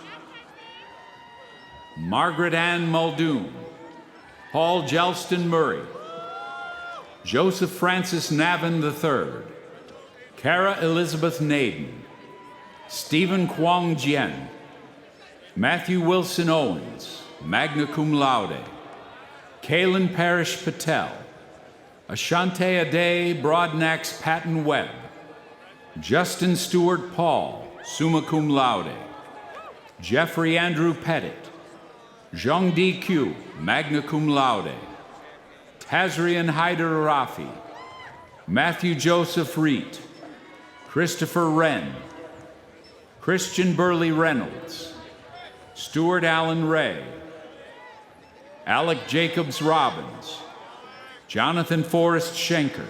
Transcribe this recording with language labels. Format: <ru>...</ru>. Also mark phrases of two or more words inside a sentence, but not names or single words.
<en>Margaret Ann Muldoon, Paul Gelston Murray, Joseph Francis Navin III, Cara Elizabeth Naden, Stephen Kwong Jien, Matthew Wilson Owens,</en> <la>magna cum laude,</la> <en>Kaylin Parrish Patel, Ashante Ade Broadnax Patton Webb, Justin Stewart Paul,</en> <la>summa cum laude,</la> <en>Jeffrey Andrew Pettit, Zhang Di Q,</en> <la>magna cum laude,</la> <en>Tazrian Haider Rafi, Matthew Joseph Reet, Christopher Wren, Christian Burley Reynolds, Stuart Allen Ray, Alec Jacobs Robbins, Jonathan Forrest Schenker,</en>